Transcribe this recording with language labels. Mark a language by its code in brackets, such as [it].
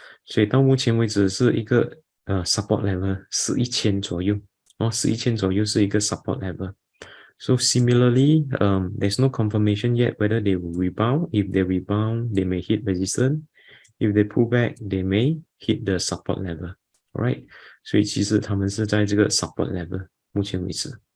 [zh] 所以到目前为止是一个support level 11,000左右11,000左右是一个 support level. [en] So similarly, there's no confirmation yet whether they will rebound. If they rebound, they may hit resistance. If they pull back, they may hit the support level. [zh] Alright, 所以其实他们是在这个 support level 目前为止。